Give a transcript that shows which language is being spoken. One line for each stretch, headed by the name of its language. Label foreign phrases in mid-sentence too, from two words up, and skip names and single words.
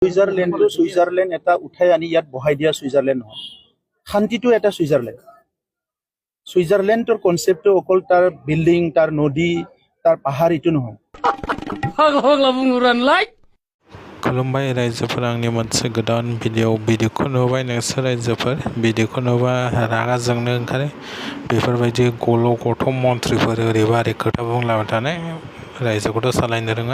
Assamese: সুইজাৰলেণ্ড এটা উঠাই আনি ইয়াত বহাই দিয়া সুইজাৰলেণ্ড নহয়, শান্তিটো এটা সুইজাৰলেণ্ডৰ কনচেপ্টটো অকল তাৰ বিল্ডিং, তাৰ নদী, তাৰ পাহাৰ ইটো নহয়।
Bodo: खुलुमबाय रायजोफोर, आंनि मोनसे गोदान भिडिअखौ नुबाय नोंसोर रायजोफोर। भिडिअखौ नुबा रागा जोंनो ओंखारो। बेफोरबायदि गल' गथ' मन्थ्रिफोर ओरैबा ओरै खोथा बुंलाबाय थानाय, रायजोखौथ' सालायनो रोङा।